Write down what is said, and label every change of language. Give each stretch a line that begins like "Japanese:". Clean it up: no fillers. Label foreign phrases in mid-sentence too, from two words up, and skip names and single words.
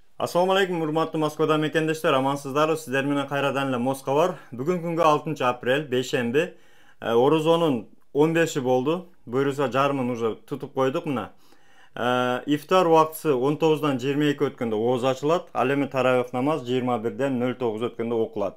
Arabic: السلام عليكم,
Kyrgyz: урматтуу Москвада mekendештер, amansızlar. Sizler менен кайрадан эле Москва бар. Бүгүн күнгө 6 апрель, бейшемби. Орозонун 15-и болду. Буюрса жарымын уже тутуп койдук мына. Ифтар убактысы 19-дан 22 өткөндө ооз ачылат. Ал эми таравих намаз 21-ден 09 өткөндө окулат.